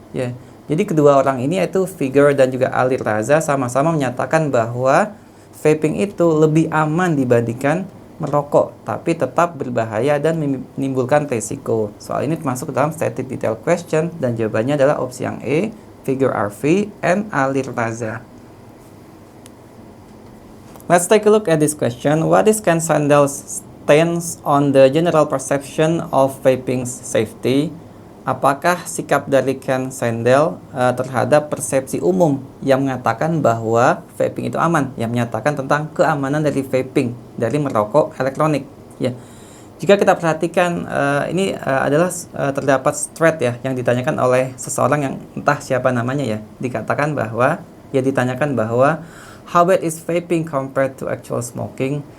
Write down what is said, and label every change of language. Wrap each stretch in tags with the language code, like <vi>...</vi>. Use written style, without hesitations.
<id>Ya, jadi kedua orang ini, yaitu Figure dan juga Ali Raza, sama-sama menyatakan bahwa vaping itu lebih aman dibandingkan merokok, tapi tetap berbahaya dan menimbulkan resiko. Soal ini termasuk dalam stated detail question, dan jawabannya adalah opsi yang E, Figure RV and Ali Raza.</id> <en>Let's take a look at this question. What is Ken Sandel's stance on the general perception of vaping's safety?</en> <id>Apakah sikap dari Ken Sandel terhadap persepsi umum yang mengatakan bahwa vaping itu aman, yang menyatakan tentang keamanan dari vaping, dari merokok elektronik? Ya, jika kita perhatikan ini adalah terdapat thread ya yang ditanyakan oleh seseorang yang entah siapa namanya ya, ditanyakan bahwa how bad is vaping compared to actual smoking?</id>